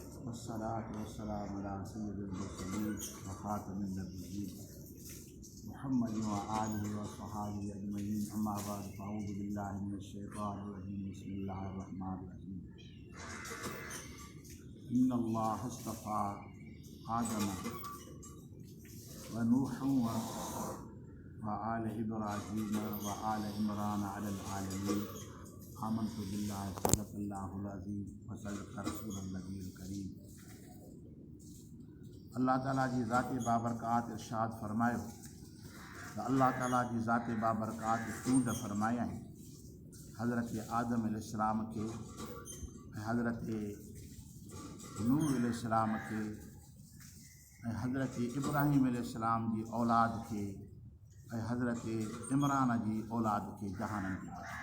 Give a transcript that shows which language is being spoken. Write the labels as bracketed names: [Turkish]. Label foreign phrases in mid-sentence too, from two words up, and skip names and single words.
[Arabic] والصلاة والسلام على سيد المرسلين وخاتم النبيين محمد وآله وأصحابه أجمعين أما بعد فأعوذ بالله من الشيطان الرجيم بسم الله الرحمن الرحيم إن الله اصطفى آدم ونوحا وآل إبراهيم وآل عمران على العالمين آمنت بالله صدق الله العظيم وصدق رسوله النبي الكريم. [Sindhi] अल्लाह ताला जी ज़ात बाबरकात इरशाद फरमायो त अल्लाह ताला जी ज़ात बाबरकात चूंड फरमाया है हज़रत आदम अलैहिस्सलाम के, हज़रत नूह अलैहिस्सलाम के, हज़रत इब्राहीम अलैहिस्सलाम जी औलाद के, हज़रत इमरान जी औलाद के जहानन जी